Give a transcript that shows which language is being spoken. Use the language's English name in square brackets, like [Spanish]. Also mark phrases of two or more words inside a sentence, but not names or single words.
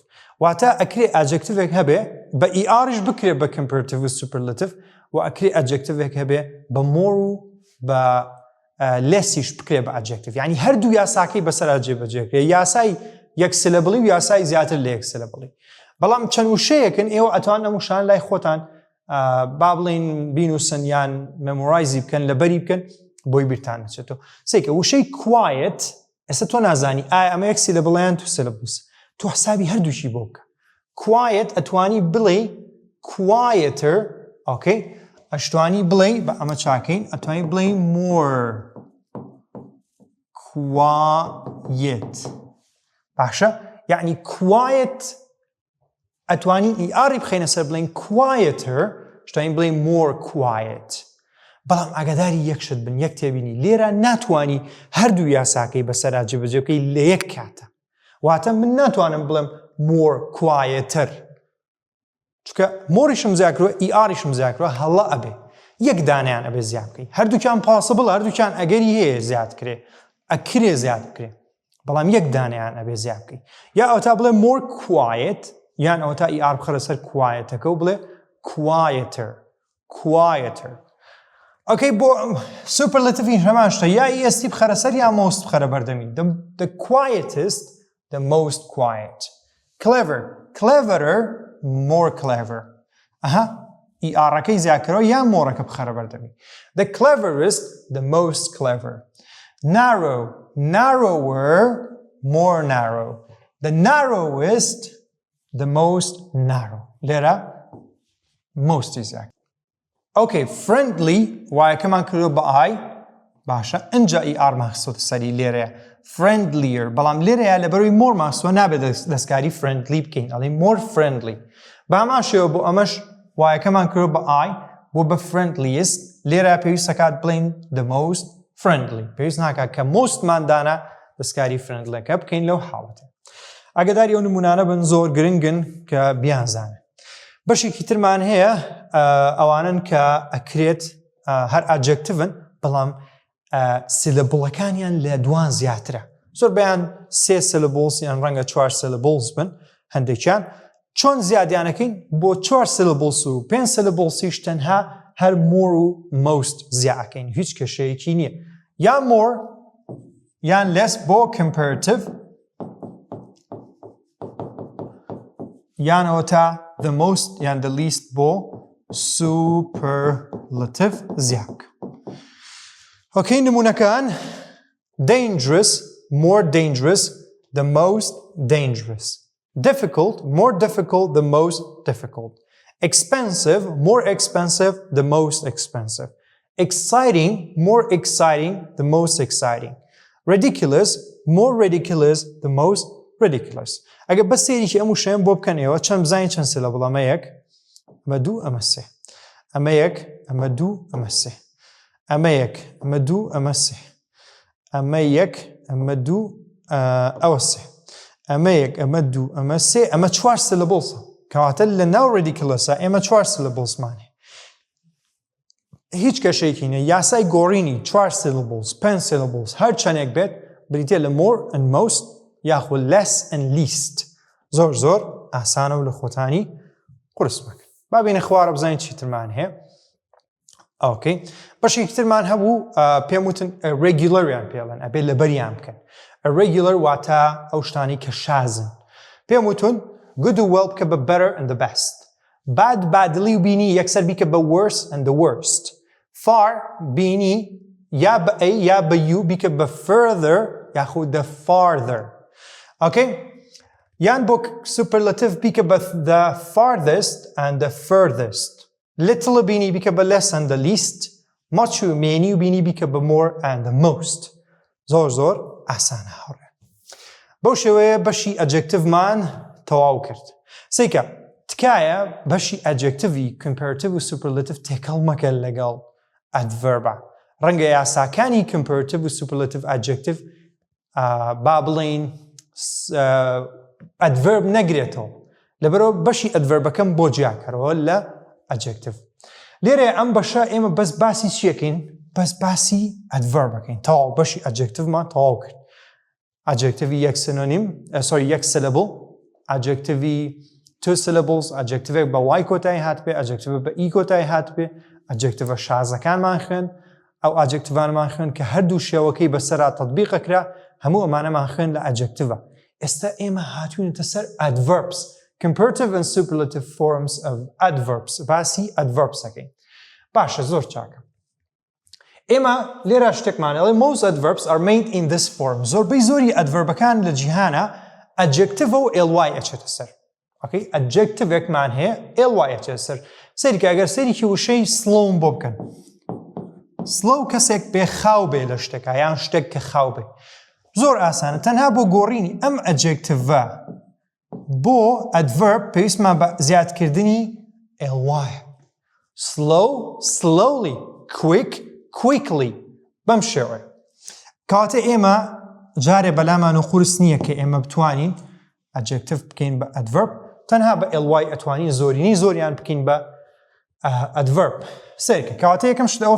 [Central Kurdish] واتە ئەکرێت ئەجێکتیڤێک هەبێ بە ERش بکرێت بە comparative و superlative و ئەکرێت ئەجێکتیڤێک هەبێ بە more و بە lessیش بکرێت بە ئەجێکتیڤ یعنی هەردوو یاساکەی بەسەر جێبەجێکرێت یاسای یەک سلەبڵی و یاسای زیاتر لە یەک سلەبڵی بەڵام چەند وشەیەکن ئێوە ئەتوان ئەم وشان لای خۆتان با بڵێن بینوسن یان مەمۆرایزی بکەن لەبەری بکەن بۆی بیرتان نەچێتەوە. سێکە وشەی quiet ئێستا تۆ نازانی ئایا ئەمە یەک سلەبڵیان تو سلەبڵس تۆ حسابی هەردووشی بۆ بکە. quiet ئەتوانی بڵێ quieter ئۆکەی ئەشتوانی بڵێ بە ئەمە چاکەین ئەتوانی بڵێ more quiet باشە یعنی quiet ئەتوانین ئیاری بخەینە سەر بڵێن quieter شتوانین بڵێن [English] more quiet [Central Kurdish] بەڵام ئاگاداری یەک شت بن یەک تێبینی لێرە ناتوانی هەردوو یاساکەی بەسەرا جێبەجێبکەی لە یەک کاتە واتە من ناتوانم بڵێم [English] more quieter [Central Kurdish] چونکە مۆریشم زیاکرۆ ئیاریشم زیاکرۆ هەڵە ئەبێ یەک دانیان ئەبێ زیاد بکەی هەردووکیان پاسبڵ هەردووکیان ئەگەری هەیە زیاد کرێ ئەکرێ زیاد بکرێ بەڵام یەک دانیان ئەبێ زیاد بکەی یا ئەوتا بڵێ [English] more quiet [Central Kurdish] یان ئەوتا ئیار بخەرە سەر quietەکە و بڵێ quieter quieter. ئۆکەی بۆ superlative هەمان شتە یا EST بخەرە سەر یا most بخەرە بەردەمی [English] the quietest the most quiet. Clever cleverer more clever [Central Kurdish] ئەها ئیارەکەی زیاکەرەوە یا مۆڕەکە بخەرە بەردەمی [English] the cleverest the most clever. Narrow narrower more narrow the narrowest the most narrow لێرە most exact. [Central Kurdish] Okay, friendly وایەکەمان کردو بە I باشە ئەنجا ER مەخسووتە سەری لێرەیە friendlier بەڵام لێرەیە لە بەروی more مەخسووە نابێت دەستکاری friendly بکەین ئەڵێ [English] more friendly [Central Kurdish] باما شێوە بۆ ئەمەش وایەکەمان کردو بە I بۆ بە friendliest لێرە پێویستە کات بڵێن [English] the most friendly [Central Kurdish] پێویست ناکات کە mostماندانە دەستکاری friendlyەکە بکەین لەو حاڵەتە. ئاگاداری ئەو نمونانە بن زۆر گرنگن کە بیانزانن. بەشێکی ترمان هەیە ئەوانن کە ئەکرێت هەر ئەجێکتیڤن بەڵام سلەبڵەکانیان لە دوان زیاترە زۆر بەیان سێ سلەبڵز یان ڕەنگە چوار سلەبڵز بن هەندێکیان چۆن زیادیانەکەین بۆ چوار سلەبڵز و پێنج سلەبڵزیش تەنها هەر more و most زیاکەین هیچ کێشەیەکی نییە یان more یان less بۆ comparative یان ئەوتا [English] the most [Central Kurdish] یان [English] the least [Central Kurdish] بۆ superlative زیاک. [English] Okay, نمونەکان dangerous more dangerous the most dangerous. Difficult more difficult the most difficult. Expensive more expensive the most expensive. Exciting more exciting the most exciting. Ridiculous more ridiculous the most ridiculous. [Central Kurdish] ئەگە بە سێریکی ئەم وشەیەم بۆ بکەنەوە چەند بزانین چەند سلەبڵ ئەمە یەک ئەمە دوو ئەمە سێ ئەمە یەک ئەمە دوو ئەمە سێ ئەمە یەک ئەمە دوو ئەمە سێ ئەمە یەک ئەمە دوو ئەوە سێ ئەمە یەک ئەمە دوو ئەمە سێ ئەمە چوار سیلبلسە کەواتە لە ناو ریدیکولەسە ئێمە چوار سیلبلسمانێ هیچ کەشێکی نیە یاسای گۆڕینی چوار سیلبلس پێنج سیلبلس هەر چەندێک بێت بریتێ لە [English] more and most [Central Kurdish] یاخود [English] less and least [Central Kurdish] زۆر زۆر ئاسانە و لە خۆتانی قورس مەکە با بینە خوارە بزانین چیترمان هەیە ئۆکەی بەشێکی ترمان هەبوو پێم وتن regularian پێڵێن ئەبێت لەبەریان بکەن irregular واتە ئەو شتانی کە شازن پێم وتون good و well بکە بە [English] better and the best bad badly [Central Kurdish] و بینی یەکسەر بیکە بە [English] worse and the worst [Central Kurdish] far بینی یا بە A یا بە U بیکە بە further یاخود [English] the farther [Central Kurdish] ئۆکەی یان بۆ superlative بیکە بە [English] the farthest and the furthest [Central Kurdish] little بینی بیکە بە [English] less and the least [Central Kurdish] much و many و بینی بیکە بە [English] more and the most [Central Kurdish] زۆر زۆر ئاسانە هەوڕێ بەو شێوەیە بەشی adjectiveمان تەواو کرد سێکە تکایە بەشی adjectivی comparative و superlative تێکەڵ مەکە لەگەڵ adverb ڕەنگە یاساکانی comparative و [English] superlative adjective [Central Kurdish] با بڵێن adverb نەگرێتەوە لەبەرەوە بەشی adverbەکەم بۆ جیاکەرەوە لە adjective لێرە ئەم بەشە ئێمە بەس باسی چیەکەین بەس باسی adverbەکەین تەواو بەشی adjectiveمان تەواو کرد adjectivی یەک سینۆنیم یەک syllable adjectivی [English] two syllables [Central Kurdish] adjectivek بە y کۆتایی هات بێ adjective بە e کۆتایی هات بێ adjective شازەکانمان خوێن ئەو adjectivانمان خوێن کە هەردوو شێوەکەی بەسەرا تەطبیقەکرا هەموو ئەمانەمان خوێن لە adjective ئێستا ئێمە هاتوونەتە سەر [English] adverbs comparative and superlative forms of adverbs [Central Kurdish] باسی adverbs ئەکەین باشە زۆر چاکە ئێمە لێرە شتێکمانەڵێ [English] most adverbs are made in this form [Central Kurdish] زۆربەی زۆری adverbەکان لە جیهانە adjective و ly ئەچێتە سەر ئۆکەی adjectivekمان هەیە ly ئەچێتە سەر سەریکە ئەگەر سەریکی وشەی slow بۆ بکەن slow کەسێک بێ خاو بێ لە شتێکە یان شتێک کە خاو بێ زۆر ئاسانە تەنها بۆ گۆڕینی ئەم adjective بۆ adverb پێویستمان بە زیادکردنی [English] ly slow slowly quick quickly [Central Kurdish] بەم شێوەیە کەواتە ئێمە جارێ بەلامان و قورس نییە کە ئێمە بتوانین adjective بکەین بە adverb تەنها بە ly ئەتوانین زۆرینی زۆریان بکەین بە adverb سێکە کەواتە یەکەم شت ئەوە